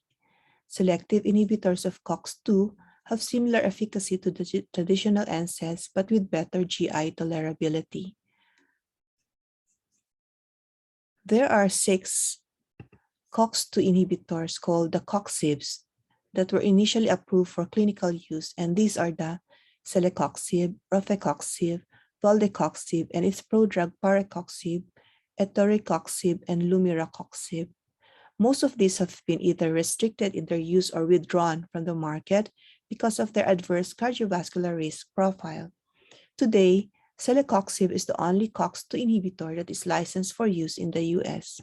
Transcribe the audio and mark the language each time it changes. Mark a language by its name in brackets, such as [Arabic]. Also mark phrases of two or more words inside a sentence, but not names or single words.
[English] Selective inhibitors of COX-2 have similar efficacy to the traditional NSAIDs but with better GI tolerability. There are 6 COX-2 inhibitors called the COXIBs that were initially approved for clinical use, and these are the celecoxib, rofecoxib, valdecoxib, and its prodrug parecoxib, etoricoxib, and lumiracoxib. Most of these have been either restricted in their use or withdrawn from the market because of their adverse cardiovascular risk profile. Today, celecoxib is the only COX-2 inhibitor that is licensed for use in the US.